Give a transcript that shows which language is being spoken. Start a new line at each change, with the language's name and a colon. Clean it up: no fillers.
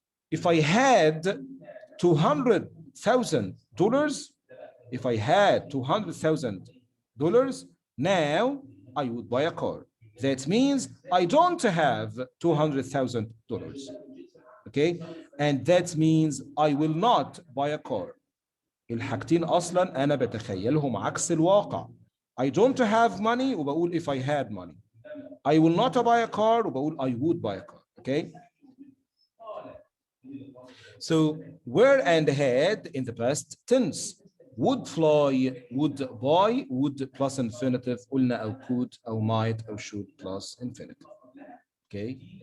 English: If I had $200,000, if I had $200,000, now I would buy a car. That means I don't have $200,000. Okay, and that means I will not buy a car.
Arabic: الحاجتين أصلا أنا بتخيلهم عكس الواقع.
English: I don't have money وبقول if I had money. I will not buy a car وبقول I would buy a car. Okay. So were and had in the past tense. Would fly, would buy, would plus infinitive,
Arabic: قلنا أو
English: could أو might أو should plus infinitive. Okay.